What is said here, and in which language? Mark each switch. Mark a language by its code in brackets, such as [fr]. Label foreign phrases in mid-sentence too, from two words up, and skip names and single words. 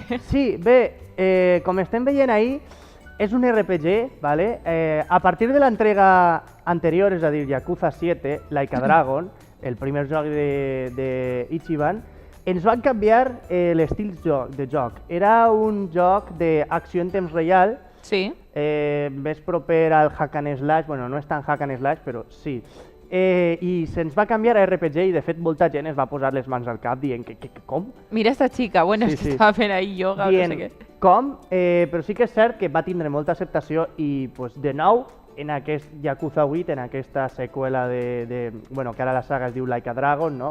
[ca] Sí, bé, com estem veient ahir, és un RPG, ¿vale? A partir de l'entrega anterior, és a dir, Yakuza 7, Like a Dragon, el primer joc d'Ichiban, ens van canviar l'estil de joc. Era un joc d'acció en temps real, sí. Més proper al [en] hack and slash, [ca] bueno, no és tan [en] hack and slash, [ca] però sí. I se'ns va canviar a RPG i de fet molta gent es va posar les mans al cap dient que com? [es] Mira esta chica, bueno, [ca] Sí, es que sí. estava fent ahí yoga o no Dient sé què. com, però sí que és cert que va tindre molta acceptació i pues, de nou en aquest Yakuza 8, en aquesta seqüela bueno, que ara la saga es diu Like a Dragon, no?